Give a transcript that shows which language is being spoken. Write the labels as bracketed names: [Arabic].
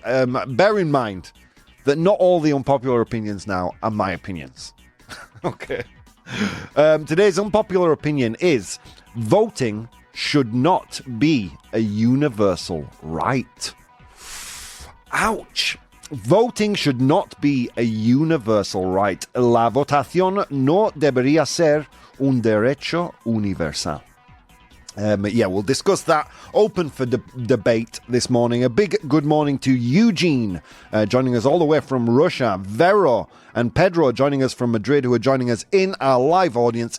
[English] Bear in mind that not all the unpopular opinions now are my opinions. Okay. Today's unpopular opinion is voting should not be a universal right. Ouch. Voting should not be a universal right. [Spanish] La votación no debería ser un derecho universal. [English] We'll discuss that. Open for debate this morning. A big good morning to Eugene, joining us all the way from Russia. Vero and Pedro joining us from Madrid, who are joining us in our live audience.